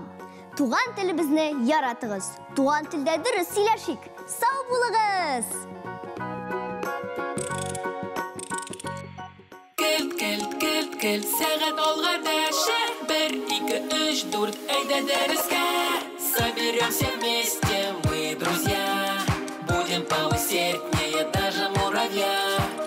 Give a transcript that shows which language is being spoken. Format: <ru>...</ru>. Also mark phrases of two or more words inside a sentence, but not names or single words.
<tt>Туган телебезне яратыгыз. Туган телдә дөрес сөйләшик. Сау булыгыз. Кел, сәгать алга дәшә. 1, 2, 3, 4, әйдә дәрескә.</tt> <ru>Соберемся вместе, мы друзья. Будем поусерднее даже муравья.</ru>